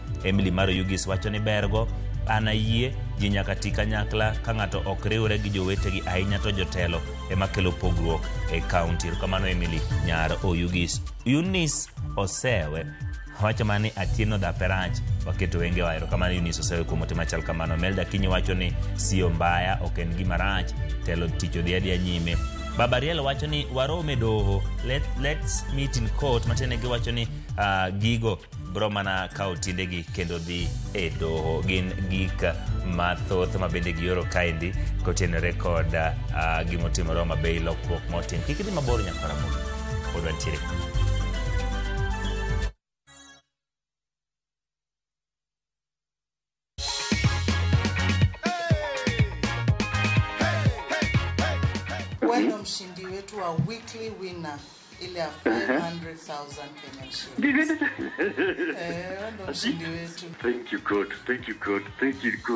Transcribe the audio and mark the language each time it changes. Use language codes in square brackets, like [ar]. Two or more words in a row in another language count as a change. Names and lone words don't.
[luo] Emily Maro Yugis wacho ni bergo ana yie ji nyaka ti kanyakla ka ng'ato ok riwre gi jowetegi ahinya to jotelo ema kelo pogruok e kaunti. Kamano Emily nyar Oyugis. Eunice Osewe wacho mani Atieno Daperach waketo wenge waero kamano. Eunice Osewe kuom ote machal kamano. Melda Kinyi wacho ni [sw] sio mbaya [luo] ok en gima rach telo ticho dia nyime. Babariel wacho ni warome doho, [en] let's meet in court. [luo] Matene gi wacho ni gigo bro mana kao tindegi kendo dhi e doho. Gin gik mathoth mabende gioro kaendi kotenore kod gimotimore Homabay lokruok motim. Kik idhi mabor nyaka Ramogi pod wantiere. [sw] Wendo mshindi wetu wa [en] weekly winner [sw] ile ya 500,000 [en] Kenyan shillings. [sw] Wendo mshindi wetu. [en] Thank you God, thank you God, thank you God.